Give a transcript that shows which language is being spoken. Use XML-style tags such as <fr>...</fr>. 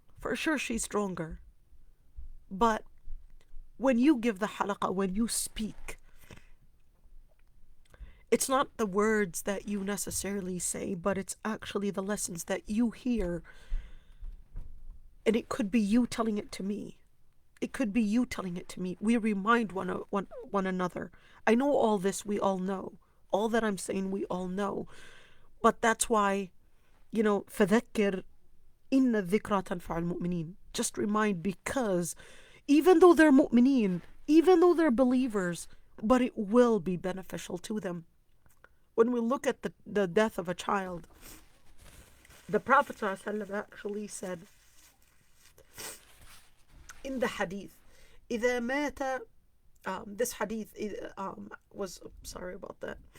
<en>For sure she's stronger. But when you give the halaqah, when you speak, it's not the words that you necessarily say, but it's actually the lessons that you hear. And it could be you telling it to me. It could be you telling it to me. We remind one another. I know all this, we all know. All that I'm saying, we all know. But that's why,</en> <ar>فَذَكِّرْ إِنَّ الذِّكْرَى تَنْفَعُ الْمُؤْمِنِينَ.</ar> <en>Just remind, because even though they're mu'mineen, even though they're believers, but it will be beneficial to them. When we look at the death of a child, the Prophet ﷺ actually said in the hadith,</en> <ar>إِذَا مَاتَ,</ar> <en>this hadith was, sorry about that.</en>